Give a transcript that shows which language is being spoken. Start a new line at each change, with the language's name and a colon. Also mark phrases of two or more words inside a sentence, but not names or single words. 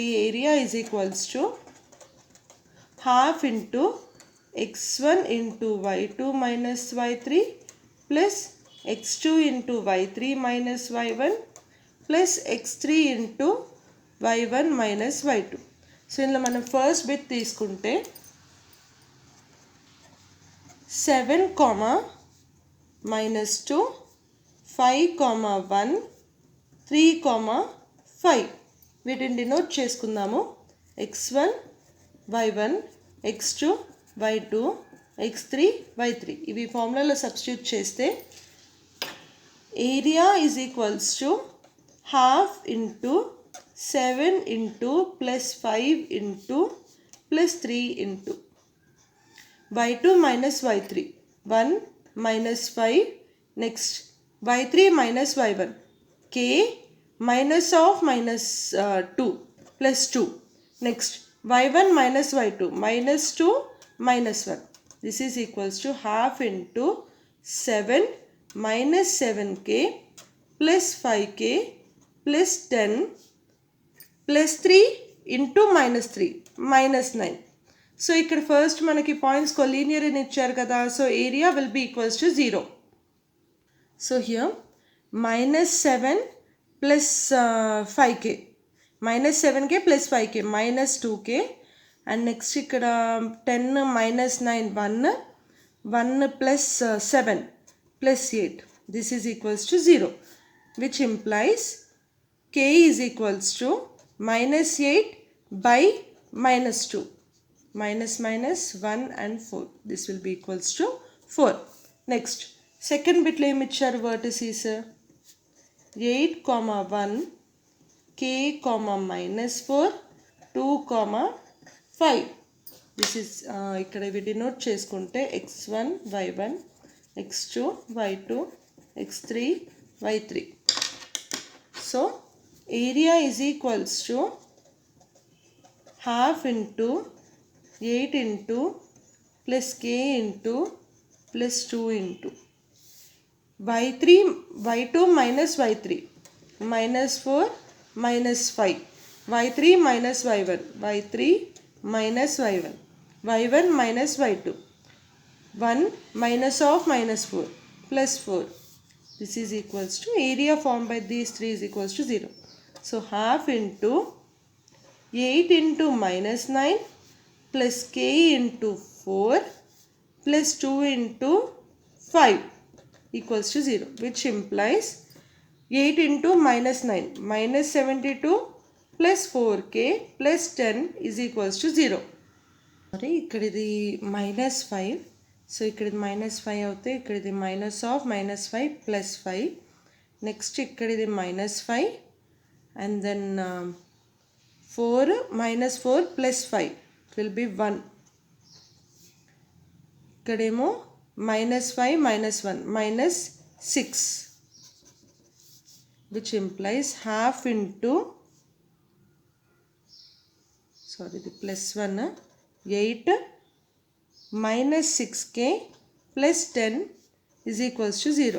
English: area is equals to half into x1 into y2 minus y3 plus x2 into y3 minus y1 plus x3 into y1 minus y2.
Telugu: సో ఇందులో మనం
English: first bit
Telugu: తీసుకుంటే 7, -2 5, 1 3, 5 వీటిని డినోట్ చేసుకుందాము.
English: x1 y1 x2 y2 x3 y3
Telugu: ఇవి ఫార్ములాలో సబ్స్టిట్యూట్ చేస్తే
English: area is equals to half into 7 into +5 into +3 into y2 minus y3 1 minus 5. Next y3 minus y1 k minus of -2 plus 2. Next y1 minus y2 -2 minus 1. This is equals to half into 7 minus 7k plus 5k plus 10 plus 3 into -3 -9.
Telugu: సో ఇక్కడ ఫస్ట్ మనకి పాయింట్స్ కొలీనియర్ అని ఇచ్చారు కదా.
English: so area will be equals to 0. so here -7 plus 5k -7k plus 5k -2k and next ఇక్కడ 10 -9 1 plus 7 plus 8. this is equals to 0 which implies k is equals to -8 by -2. Minus 1 and 4. This will be equals to 4. Next, second bit
Telugu: లో ఏం ఇచ్చారు
English: vertices 8, 1 k, -4 2, 5. This is ikkada we denote cheskunte x1 y1 x2 y2 x3 y3. So area is equals to half into 8 into plus k into plus 2 into y3 y2 minus y3 -4 -5 y3 minus y1 y3 minus y1 y1 minus y2 1 minus of -4 plus 4. This is equals to area formed by these three is equals to 0. So half into 8 into -9 plus k into 4 plus 2 into 5 equals to 0, which implies 8 into -9 -72 plus 4k plus 10 is equals to 0. Sorry,
Telugu: ఇక్కడ ఇది -5. సో ఇక్కడ ఇది -5 అవుతే ఇక్కడ ఇది -5 plus 5.
English: నెక్స్ట్
Telugu: ఇక్కడ ఇది
English: -5 and then 4 -4 plus 5 will be 1. ఇక్కడేమో -5 -1 -6, which implies half into sorry the plus 1 8 minus 6k plus 10 is equals to 0.